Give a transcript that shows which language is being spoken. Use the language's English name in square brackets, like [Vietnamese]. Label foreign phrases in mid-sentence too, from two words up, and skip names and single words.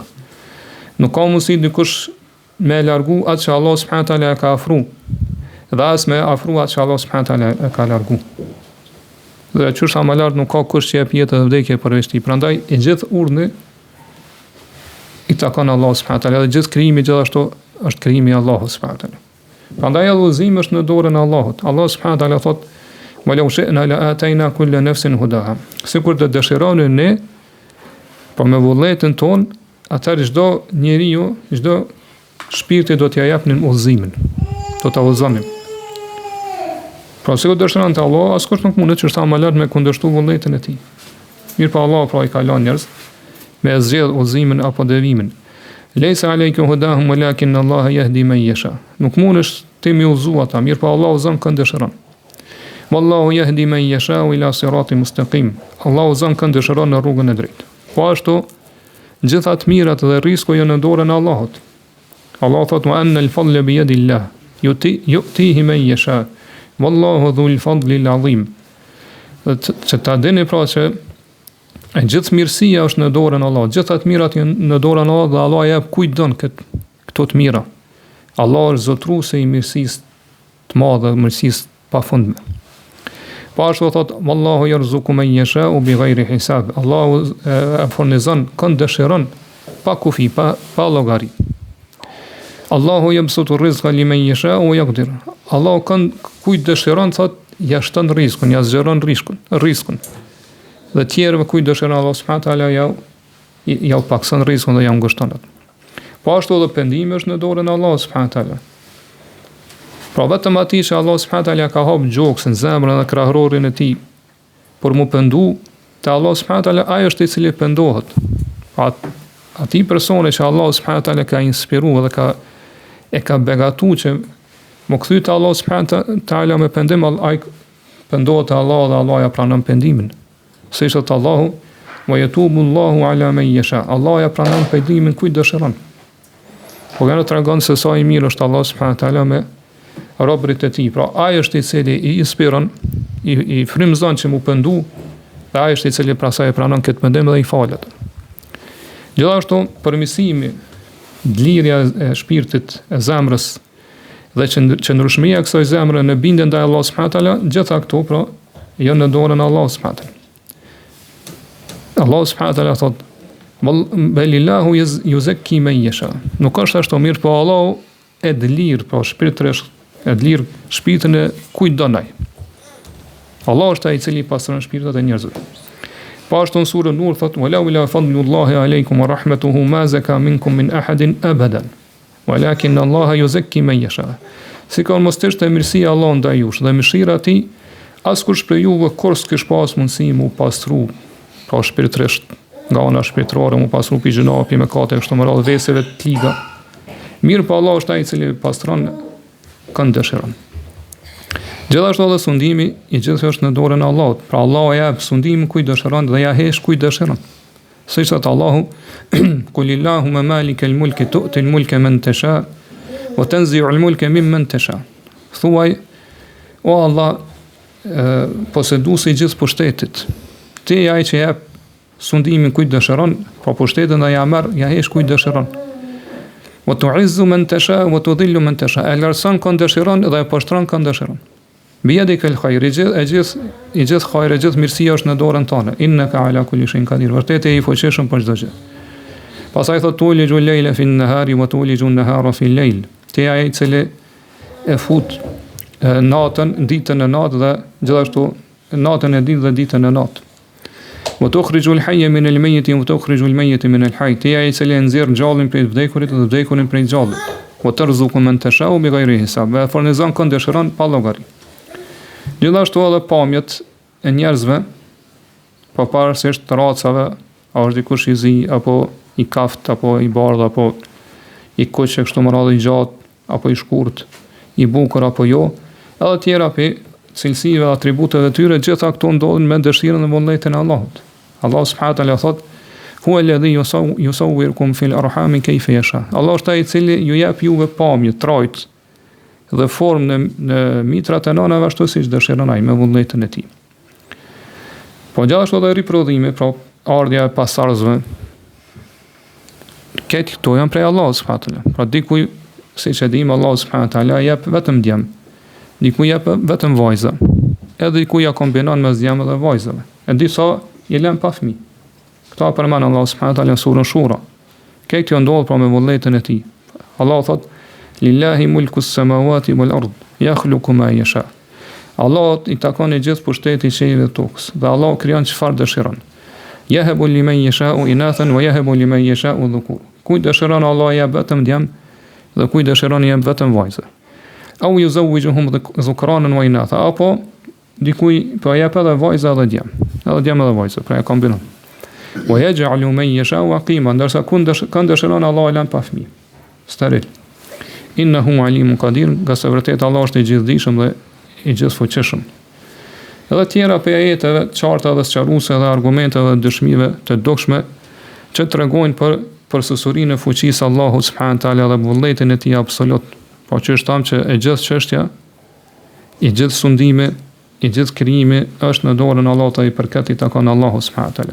[Albanian] Nuk ka mundësi dikush me largu atë që Allah [Arabic] سبحانه وتعالى [Albanian] ka afru, dhe as me afru atë që Allah [Arabic] سبحانه وتعالى [Albanian] e ka largu. Dhe çështja më lart nuk ka kush që jep jetë dhe vdekje përveç tij. Prandaj i gjithë urdhni i takon Allah [Arabic] سبحانه وتعالى, [Albanian] dhe gjithë krijimi gjithashtu është krijimi i Allahut [Arabic] سبحانه وتعالى. [Albanian] Prandaj udhëzimi është në dorën e Allahut. [Arabic] الله سبحانه وتعالى thotë: "ولو شئنا لآتينا كل نفس هداها." [Albanian] Sikur të dëshironin ne, po me vullnetin ton, atëherë çdo njeriu, çdo shpirti do t'ia japnin udhëzimin. Do ta udhëzonin. Pra sikur dëshiron të Allah, askush nuk mundet që sa më lart me kundërshtu vullnetin e tij. Mirë pa Allah, pra i ka lënë njerëz me zgjedh udhëzimin apo devimin. [Arabic] ليس عليكم هداهم ولكن الله يهدي من يشاء. [Albanian] Nuk mundesh ti më udhëzu ata, mirë pa Allah udhëzon kënd dëshiron. [Arabic] والله يهدي من يشاء إلى صراط مستقيم. [Albanian] Allah udhëzon kënd dëshiron në rrugën e drejtë. Po ashtu gjitha të mirat dhe rreziku janë në dorën e Allahut. Allah thotë: [Arabic] "وأن الفضل بيد الله يؤتيه من يشاء. والله ذو الفضل العظيم." [Albanian] Që ta dini pra që e gjithë mirësia është në dorën e Allahut. Gjitha të mirat janë në dorën e Allahut dhe Allah jep kujt don këto të mira. Allah është zotruesi i mirësisë të madhe, mirësisë pafundme. Po ashtu thot: [Arabic] "والله يرزق من يشاء بغير حساب." [Albanian] Allahu e furnizon kënd dëshiron pa kufi, pa llogari. [Arabic] الله يبسط الرزق لمن يشاء ويقدر. [Albanian] Allahu kënd kujt dëshiron thot ja shton rrezikun, ja zgjeron rrezikun. Dhe tjerëve kujt dëshiron Allah [Arabic] سبحانه وتعالى [Albanian] ja pakson rrezikun dhe ja ngushton atë. Po ashtu edhe pendimi është në dorën e Allahut [Arabic] سبحانه وتعالى. [Albanian] Pra vetëm atij që Allah [Arabic] سبحانه وتعالى [Albanian] ka hap gjoksin, zemrën dhe krahërorin e tij por mu pendu te Allah [Arabic] سبحانه وتعالى, [Albanian] ai është i cili pendohet. Atij personi që Allah [Arabic] سبحانه وتعالى [Albanian] ka inspiruar dhe ka begatuar që më kthy te Allah [Arabic] سبحانه وتعالى [Albanian] me pendim, ai pendohet te Allah dhe Allah ja pranon pendimin. Se ishte [Arabic] الله ويتوب الله على من يشاء. [Albanian] Allah ja pranon pejdimin kujt dëshiron. Po kanë tregon se sa i mirë është Allah [Arabic] سبحانه وتعالى [Albanian] me robërit e tij. Pra ai është i cili i inspiron, i frymëzon që mu pendu, dhe ai është i cili pastaj e pranon këtë mendim dhe i falet. Gjithashtu përmirësimi, lirja e shpirtit, e zemrës dhe qëndrueshmëria e kësaj zemre në bindje ndaj Allahut [Arabic] سبحانه وتعالى, [Albanian] gjitha këto pra janë në dorën e Allahut [Arabic] سبحانه وتعالى. الله سبحانه وتعالى thotë: "بل الله يزكي من يشاء." [Albanian] Nuk është ashtu mirë, po Allahu e dlir, po shpirtërisht e dlir shpirtin e kujt do ndaj. Allah është ai i cili pastron shpirtat e njerëzve. Po ashtu në surën Nur thotë: [Arabic] "ولولا فضل الله عليكم ورحمته ما زكى منكم من أحد أبدا. ولكن الله يزكي من يشاء." [Albanian] Si ka mos të mirësia Allah ndaj jush dhe mëshira e tij, askush prej juve kur s'kish pas mundësi mu pastru, pa shpirtërisht nga ana shpirtërore mu pastru pi gjinopi me kate kështu me radhë veseve të liga. Mirë, po Allah është ai i cili pastron kënd dëshiron. Gjithashtu edhe sundimi i gjithë është në dorën e Allahut. Pra Allahu ja jep sundimin kujt dëshiron dhe ja hesh kujt dëshiron. Siç thot [Arabic] Allahu: "قل اللهم مالك الملك تؤتي الملك من تشاء وتنزع الملك ممن تشاء." [Albanian] Thuaj: "O Allah, poseduesi i gjithë pushtetit, ti je ai që jep sundimin kujt dëshiron, pra pushtetin dhe ja merr, ja hesh kujt dëshiron. [Arabic] وتعز من تشاء وتذل من تشاء." [Albanian] E lartëson kënd dëshiron dhe e poshtron kënd dëshiron. [Arabic] بيدك الخير, [Albanian] i gjithë khajri, e gjithë mirësia është në dorën tënde. [Arabic] إنك على كل شيء قدير. [Albanian] Vërtet je i fuqishëm për çdo gjë. Pastaj thotë: [Arabic] "تولج الليل في النهار وتولج النهار في الليل." [Albanian] Ti ai i cili e fut natën, ditën në natë dhe gjithashtu natën e ditë dhe ditën në natë. [Arabic] وتخرج الحي من الميت وتخرج الميت من الحي. [Albanian] Ti ai i cili nxjerr gjallin prej vdekurit dhe vdekurin prej gjallit. [Arabic] وترزق من تشاء بغير حساب. [Albanian] Ve furnizon kënd dëshiron pa llogari. Gjithashtu edhe pamjet e njerëzve, pa pavarësisht të racave, a është dikush i zi, apo i kaft, apo i bardh, apo i kuq e kështu me radhë, i gjatë, apo i shkurt, i bukur apo jo, edhe tjera për cilësive dhe atributeve tyre, gjitha këto ndodhin me dëshirën dhe vullnetin e Allahut. [Arabic] الله سبحانه وتعالى thot: "هو الذي يصوركم في الأرحام كيف يشاء." [Albanian] Allah është ai i cili ju jep juve pamje, trajt dhe formë në mitrat e nënave ashtu siç dëshiron ai me vullnetin e tij. Po gjithashtu edhe riprodhimi, pra ardhja e pasardhësve, këtë këto janë prej Allahut [Arabic] سبحانه وتعالى. [Albanian] Pra dikuj, siç e dim, Allahu [Arabic] سبحانه وتعالى [Albanian] jep vetëm djem, dikuj jep vetëm vajza, edhe dikuj ja kombinon mes djem dhe vajzave. E disa i lën pa fëmijë. Këta përmend Allahu [Arabic] سبحانه وتعالى [Albanian] në surën Shura. Këtë janë ndodhur pra me vullnetin e tij. Allah thot: [Arabic] "لله ملك السماوات والأرض يخلق ما يشاء." [Albanian] Allah i takon i gjithë pushteti i qiellit dhe tokës, dhe Allah krijon çfarë dëshiron. [Arabic] يهب لمن يشاء إناثا ويهب لمن يشاء الذكور. [Albanian] Kujt dëshiron Allah ja vetëm djem dhe kujt dëshiron ja vetëm vajza. [Arabic] أو يزوجهم ذكرانا وإناثا, [Albanian] apo dikuj po jep edhe vajza dhe djem edhe vajza, pra e kombinon. [Arabic] ويجعل من يشاء عقيما, [Albanian] ndërsa kënd dëshiron Allah lën pa fëmijë, steril. [Arabic] إنه عليم قدير, [Albanian] nga se vërtet Allah është i gjithdijshëm dhe i gjithfuqishëm. Edhe tjera për ajeteve qarta dhe sqaruese dhe argumenteve dhe dëshmive të dukshme që tregojnë për sësurinë e fuqisë Allahut [Arabic] سبحانه وتعالى [Albanian] dhe vullnetin e tij absolut. Po që është thamë që e gjithë çështja, i gjithë sundimi, i gjithë krijimi është në dorën e Allahut, i përket i takon Allahut [Arabic] سبحانه وتعالى.